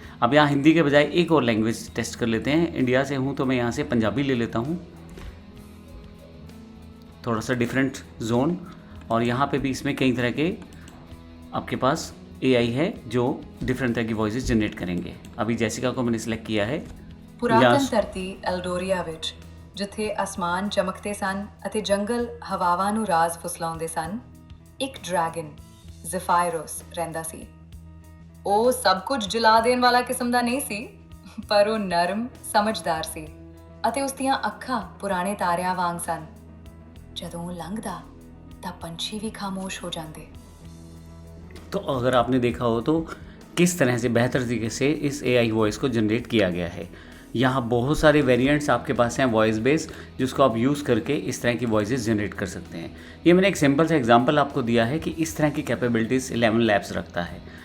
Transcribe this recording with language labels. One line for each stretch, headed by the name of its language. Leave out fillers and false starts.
Hindi: अब यहाँ हिंदी के बजाय एक और लैंग्वेज टेस्ट कर लेते हैं। इंडिया से हूँ तो मैं यहाँ से पंजाबी ले लेता हूँ, थोड़ा सा डिफरेंट जोन। और यहाँ पे भी इसमें कई तरह के आपके पास एआई है जो डिफरेंट तरह की वॉइसेस जनरेट करेंगे। अभी जैसिका को मैंने सिलेक्ट किया है।
Punjabi: ਪੁਰਾਤਨ ਧਰਤੀ ਐਲਡੋਰੀਆ ਵਿੱਚ ਜਿੱਥੇ ਅਸਮਾਨ ਚਮਕਦੇ ਸਨ ਅਤੇ ਜੰਗਲ ਹਵਾਵਾਂ ਨੂੰ ਰਾਜ਼ ਫੁਸਲਾਉਂਦੇ ਸਨ, ਇੱਕ ਡਰੈਗਨ ਜ਼ੈਫਾਇਰਸ ਰਹਿੰਦਾ ਸੀ। ਉਹ ਸਭ ਕੁਝ ਜਲਾ ਦੇਣ ਵਾਲਾ ਕਿਸਮ ਦਾ ਨਹੀਂ ਸੀ, ਪਰ ਉਹ ਨਰਮ, ਸਮਝਦਾਰ ਸੀ ਅਤੇ ਉਸ ਦੀਆਂ ਅੱਖਾਂ ਪੁਰਾਣੇ ਤਾਰਿਆਂ ਵਾਂਗ ਸਨ। ਜਦੋਂ ਉਹ ਲੰਘਦਾ ਤਾਂ ਪੰਛੀ ਵੀ ਖਾਮੋਸ਼ ਹੋ ਜਾਂਦੇ।
Hindi: तो अगर आपने देखा हो तो किस तरह से बेहतर तरीके से इस एआई वॉइस को जनरेट किया गया है। यहाँ बहुत सारे वेरिएंट्स आपके पास हैं वॉइस बेस, जिसको आप यूज़ करके इस तरह की वॉइसेस जनरेट कर सकते हैं। ये मैंने एक सिंपल सा एग्जांपल आपको दिया है कि इस तरह की कैपेबिलिटीज़ 11 लैब्स रखता है।